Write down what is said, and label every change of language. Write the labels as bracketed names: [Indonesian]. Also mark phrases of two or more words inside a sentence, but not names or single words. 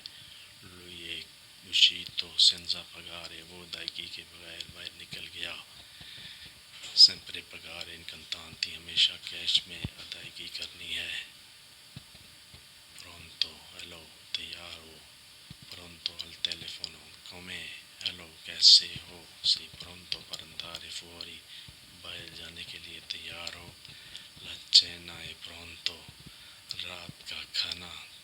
[Italian] lui è uscito senza pagare, [Urdu] وہ ادائیگی کے بغیر باہر نکل گیا. [Italian] sempre pagare in contanti, [Urdu] ہمیشہ کیش میں ادائیگی کرنی ہے. pronto, hello, تیار ہو. [Italian] pronto al telefono, come, hello, [Urdu] کیسے ہو. [Italian] sei pronto per andare fuori, [Urdu] باہر جانے کے لیے تیار ہو. [Italian] La cena è pronto, [Urdu] رات کا کھانا